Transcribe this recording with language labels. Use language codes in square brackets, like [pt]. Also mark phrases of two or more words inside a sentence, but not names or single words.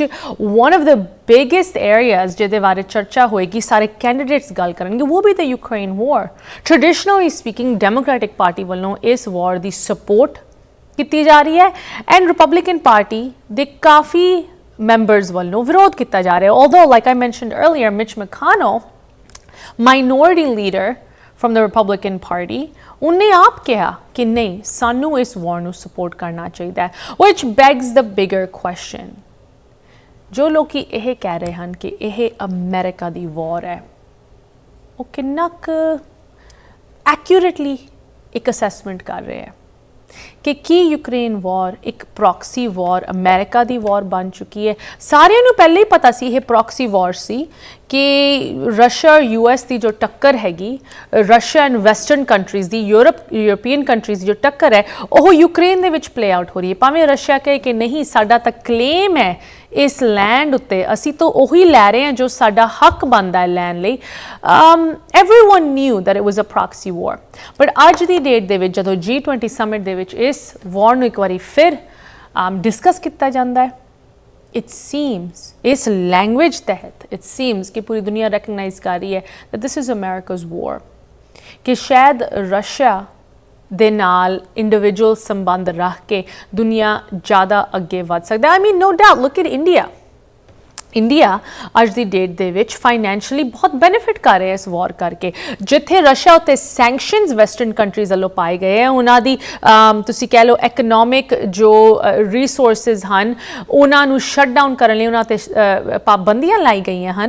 [en] one of the biggest areas [pa] ਜਿਹਦੇ ਬਾਰੇ ਚਰਚਾ ਹੋਏਗੀ, ਸਾਰੇ ਕੈਂਡੀਡੇਟਸ ਗੱਲ ਕਰਨਗੇ, ਉਹ ਵੀ [en] the Ukraine war. traditionally speaking [pa] ਡੈਮੋਕ੍ਰੈਟਿਕ ਪਾਰਟੀ ਵੱਲੋਂ ਇਸ ਵਾਰ ਦੀ ਸਪੋਰਟ ਕੀਤੀ ਜਾ ਰਹੀ ਹੈ ਐਂਡ ਰਿਪਬਲਿਕਨ ਪਾਰਟੀ ਦੇ ਕਾਫੀ members ਵੱਲੋਂ ਵਿਰੋਧ ਕੀਤਾ ਜਾ ਰਿਹਾ. [en] Although, like I mentioned earlier, Mitch McConnell, minority leader from the Republican Party, [pa] ਉਹਨੇ ਆਪ ਕਿਹਾ ਕਿ ਨਹੀਂ, ਸਾਨੂੰ ਇਸ ਵਾਰ ਨੂੰ ਸਪੋਰਟ ਕਰਨਾ ਚਾਹੀਦਾ ਹੈ. [en] which begs the bigger question, [pa] ਜੋ ਲੋਕੀ ਇਹ ਕਹਿ ਰਹੇ ਹਨ ਕਿ ਇਹ ਅਮਰੀਕਾ ਦੀ ਵਾਰ ਹੈ, ਉਹ ਕਿੰਨਾ ਕੁ ਐਕਿਊਰੇਟਲੀ ਇੱਕ ਅਸੈਸਮੈਂਟ ਕਰ ਰਹੇ ਹੈ ਕਿ ਕੀ ਯੂਕਰੇਨ ਵਾਰ ਇੱਕ [en] proxy war, [pa] ਅਮਰੀਕਾ ਦੀ ਵਾਰ ਬਣ ਚੁੱਕੀ ਹੈ. ਸਾਰਿਆਂ ਨੂੰ ਪਹਿਲਾਂ ਹੀ ਪਤਾ ਸੀ ਇਹ [en] proxy war [pa] ਸੀ ਕਿ ਰਸ਼ੀਆ US ਦੀ ਜੋ ਟੱਕਰ ਹੈਗੀ, [en] Russia and western countries [pa] ਦੀ, [en] European countries [pa] ਦੀ ਜੋ ਟੱਕਰ ਹੈ, ਉਹ ਯੂਕਰੇਨ ਦੇ ਵਿੱਚ [en] play out [pa] ਹੋ ਰਹੀ ਹੈ. ਭਾਵੇਂ ਰਸ਼ੀਆ ਕਹੇ ਕਿ ਨਹੀਂ, ਸਾਡਾ ਤਾਂ ਕਲੇਮ ਹੈ ਇਸ ਲੈਂਡ ਉੱਤੇ, ਅਸੀਂ ਤਾਂ ਉਹੀ ਲੈ ਰਹੇ ਹਾਂ ਜੋ ਸਾਡਾ ਹੱਕ ਬਣਦਾ ਹੈ ਲੈਣ ਲਈ. [en] everyone knew that it was a proxy war, but [pa] ਅੱਜ ਦੀ ਡੇਟ ਦੇ ਵਿੱਚ ਜਦੋਂ G20 ਸਮਿਟ ਦੇ ਵਿੱਚ ਇਸ ਵਾਰ ਨੂੰ ਇੱਕ ਵਾਰੀ ਫਿਰ ਡਿਸਕਸ ਕੀਤਾ ਜਾਂਦਾ ਹੈ, [en] it seems, [pa] ਇਸ ਲੈਂਗੁਏਜ ਤਹਿਤ [en] it seems [pa] ਕਿ ਪੂਰੀ ਦੁਨੀਆ ਰੈਕਗਨਾਈਜ਼ ਕਰ ਰਹੀ ਹੈ [en] that this is America's war, [pa] ਕਿ ਸ਼ਾਇਦ ਰਸ਼ੀਆ ਦੇ ਨਾਲ ਇੰਡੀਵਿਜੂਅਲ ਸੰਬੰਧ ਰੱਖ ਕੇ ਦੁਨੀਆ ਜ਼ਿਆਦਾ ਅੱਗੇ ਵੱਧ ਸਕਦਾ. [en] I mean, no doubt, look at India. [pa] ਇੰਡੀਆ ਅੱਜ ਦੀ ਡੇਟ ਦੇ ਵਿੱਚ ਫਾਈਨੈਂਸ਼ੀਅਲੀ ਬਹੁਤ ਬੈਨੀਫਿਟ ਕਰ ਰਿਹਾ ਇਸ ਵਾਰ ਕਰਕੇ. ਜਿੱਥੇ ਰਸ਼ੀਆ ਉੱਤੇ [en] sanctions western countries [pa] ਵੱਲੋਂ ਪਾਏ ਗਏ ਹੈ, ਉਹਨਾਂ ਦੀ ਤੁਸੀਂ ਕਹਿ ਲਓ ਇਕਨੋਮਿਕ ਜੋ ਰਿਸੋਰਸਿਸ ਹਨ, ਉਹਨਾਂ ਨੂੰ [en] shut down [pa] ਕਰਨ ਲਈ ਉਹਨਾਂ 'ਤੇ ਪਾਬੰਦੀਆਂ ਲਾਈ ਗਈਆਂ ਹਨ.